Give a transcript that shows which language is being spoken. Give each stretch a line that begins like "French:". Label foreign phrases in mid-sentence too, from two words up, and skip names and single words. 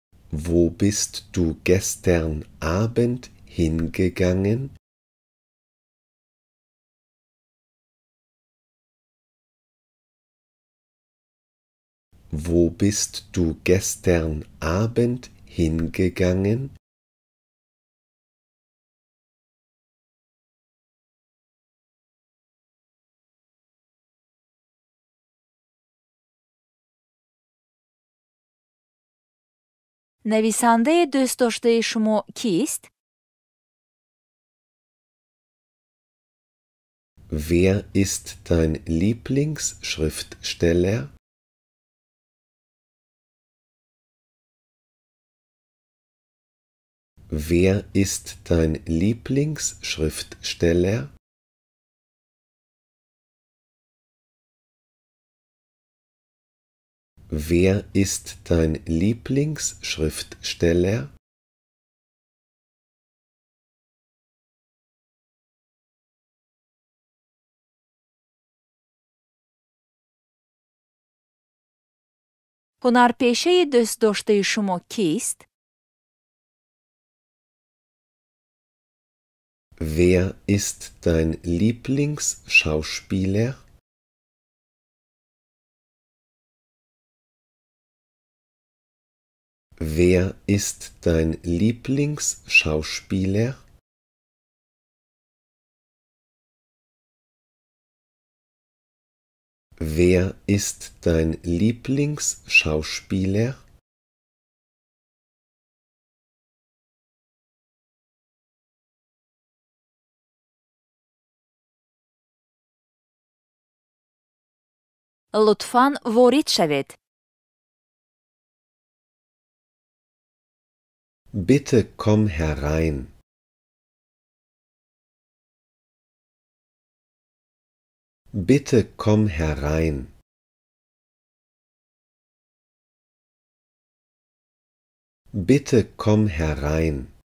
German: Wo bist du gestern Abend hingegangen? Wo bist du gestern Abend hingegangen?
Persian: نویسنده دوست داشته شما کیست؟
German: Wer ist dein Lieblingsschriftsteller? Wer ist dein Lieblingsschriftsteller? Wer ist dein Lieblingsschriftsteller?
Persian: هنرپیشه دوست داشته شما کیست؟
German: Wer ist dein Lieblingsschauspieler? Wer ist dein Lieblingsschauspieler? Wer ist dein Lieblingsschauspieler?
Persian: لطفاً وارد شوید.
German: Bitte komm herein. Bitte komm herein. Bitte komm herein.